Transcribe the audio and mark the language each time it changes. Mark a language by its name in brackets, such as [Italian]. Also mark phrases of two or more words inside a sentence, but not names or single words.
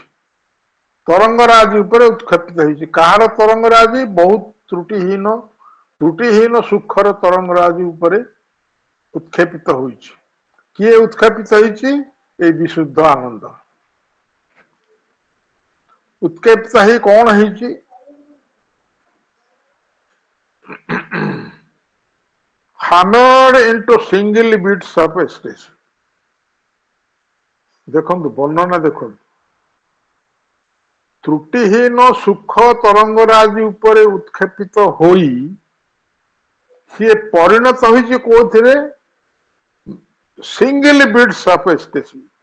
[Odia] ତରଙ୍ଗରାଜି ଉପରେ ଉତ୍କ୍ଷେପିତ ହେଇଛି। କାହାର ତରଙ୍ଗରାଜି? ବହୁତ ତ୍ରୁଟିହୀନ ସୁଖର ତରଙ୍ଗରାଜି ଉପରେ ଉତ୍କ୍ଷେପିତ ହୋଇଛି। କିଏ ଉତ୍କ୍ଷେପିତ ହେଇଛି? ଏଇ ବିଶୁଦ୍ଧ ଆନନ୍ଦ। ଉତ୍କ୍ଷେପିତ ହେଇ କଣ ହେଇଛି? [English] hammered into single bits of ecstasy। [Odia] ଦେଖନ୍ତୁ ବର୍ଣ୍ଣନା ଦେଖନ୍ତୁ, ତ୍ରୁଟିହୀନ ସୁଖ ତରଙ୍ଗରାଜି ଉପରେ ଉତ୍କ୍ଷେପିତ ହୋଇ ସିଏ ପରିଣତ ହୋଇଛି କୋଉଥିରେ? [English] single bits of ecstasy.